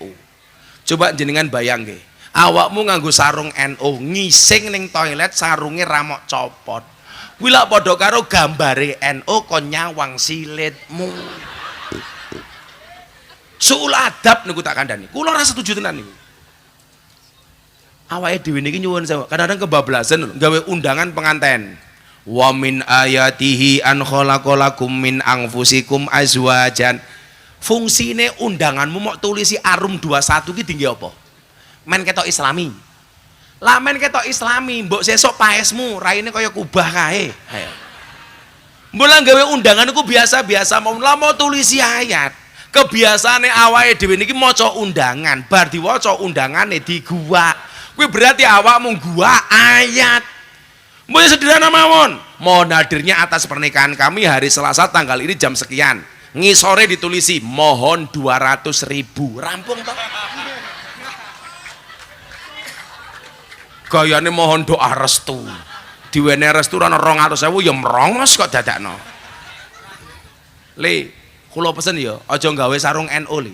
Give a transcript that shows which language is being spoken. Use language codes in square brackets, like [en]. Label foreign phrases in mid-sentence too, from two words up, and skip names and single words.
[jv] Coba jenengan bayang nggih, awakmu nganggo sarung NU, ngising ning toilet sarunge ra mok copot. Kuwi lak padha karo gambare NU kon nyawang silitmu. Suul adab niku tak kandhani. Kula ora setuju tenan niku. Awake dhewe niki nyuwun sewu, kadang-kadang kebablasan gawe undangan penganten. [ar] ومن آياته أن خلق لكم من أنفسكم أزواجا. [jv] Fungsine undanganmu mok tulisi arum 21 ki tinggi apa? Men ketok islami. Lah men ketok islami, mbok sesuk paesmu raine kaya kubah kae. Ayo. Mbok gawe undangan niku biasa-biasa mau tulisi ayat. Kebiasaane awake dhewe niki maca undangan, bar diwaca undangane diguwak. Kuwi berarti awakmu guwak ayat. Mbok sederhana mawon. [id] Mohon hadirnya atas pernikahan kami hari Selasa tanggal ini jam sekian. [jv] Ngisore ditulisi mohon 200.000. Rampung toh. Gayane [id] mohon doa restu. [jv] Diwene restu ana 200.000 ya merongos kok dadakno. Le kula pesen ya, aja gawe sarung NU li.